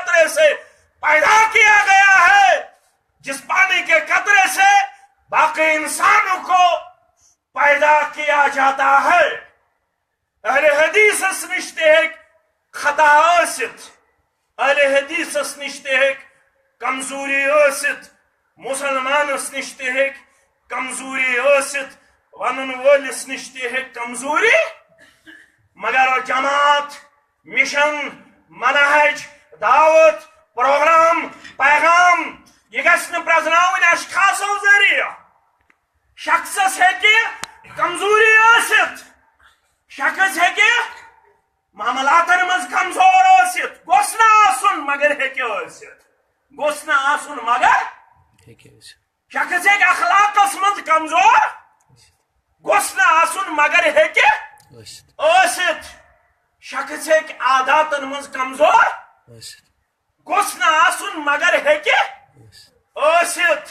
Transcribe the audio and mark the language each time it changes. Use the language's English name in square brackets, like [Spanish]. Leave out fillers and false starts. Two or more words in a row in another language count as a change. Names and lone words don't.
[Urdu] سے پیدا کیا گیا ہے، جس پانی کے قطرے سے باقی انسانوں کو پیدا کیا جاتا ہے. [Kashmiri] اہل حدیث نشتے ایک خطا ٲسِتھ، اہل حدیث نشتے ایک کمزوری ٲسِتھ، مسلمانس نشتے ایک کمزوری ٲسِتھ، ونن وٲلِس نشتے ایک کمزوری، مگر جماعت، مشن، منہج، دعوت، پروگرام، پیغام یہ گژھِ نہٕ پرزناوٕنۍ اشخاصو ذریعہ. شخصس ہیٚکہِ کمزوری ٲسِتھ، شخص ہیٚکہِ معاملاتن منٛز کمزور ٲسِتھ، گوٚژھ نہٕ آسُن مگر ہیٚکہِ ٲسِتھ، گوٚژھ نہٕ آسُن مگر شخص ہیٚکہِ اخلاقس منٛز کمزور گوٚژھ نہٕ آسُن مگر ہیٚکہِ ٲسِتھ، شخص ہیٚکہِ عاداتن منٛز کمزور گوٚژھ نہٕ آسُن مگر ہیٚکہِ ٲسِتھ.